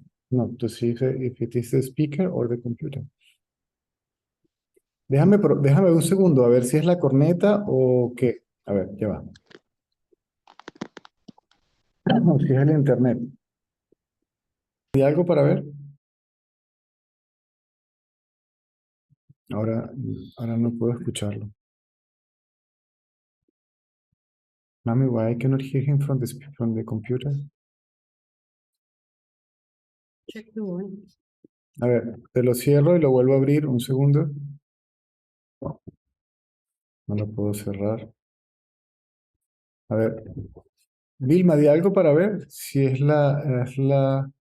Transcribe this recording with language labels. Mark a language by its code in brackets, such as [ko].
[en] no, to see if it is the speaker or the computer. [es] Déjame un segundo a ver si es la corneta o qué. A ver, ya va. No, si es el internet. ¿Hay algo para ver? Ahora, ahora no puedo escucharlo. [en] Mami, why I cannot hear him from the computer? [es] A ver, te lo cierro y lo vuelvo a abrir un segundo. No lo puedo cerrar. A ver, Vilma, di algo para ver si es la...